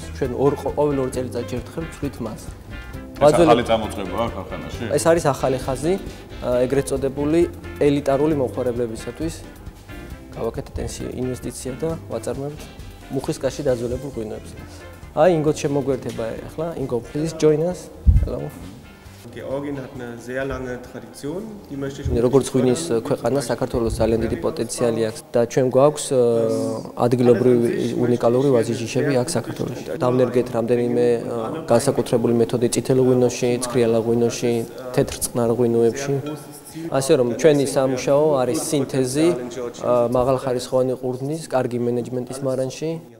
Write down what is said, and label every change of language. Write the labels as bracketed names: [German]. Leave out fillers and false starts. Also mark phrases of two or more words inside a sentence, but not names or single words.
[Georgian] ჩვენ ყოველ 2 წელიწადში ერთხელ ვწვით მას. ეს ახალი წამოწყებაა ქარხანაში? ეს არის ახალი ხაზი, ეგრეთ წოდებული ელიტარული მომხმარებლებისათვის. გავაკეთეთ ინვესტიცია და ვაწარმოებთ მუხის კასში დაძველებულ ღვინოებს. აი, Ingo შემოგვერთება ახლა. [English] Ingo, please join us. Hello. [German] Georgien hat eine sehr lange Tradition, die möchte ich [Georgian] როგორც ღვინის ქვეყანა საქართველოს ძალიან დიდი პოტენციალი აქვს და ჩვენ გვაქვს ადგილობრივი უნიკალური ვაზიჯიშები აქ საქართველოში. დავნერგეთ რამდენიმე განსაკუთრებული მეთოდი წითელ ღვინოში, ცქრიალა ღვინოში, თეთრ წყნარ ღვინოებში. ასე რომ ჩვენი სამუშაო არის სინთეზი მაღალხარისხოვანი ყურძნის, კარგი მენეჯმენტის მარანში.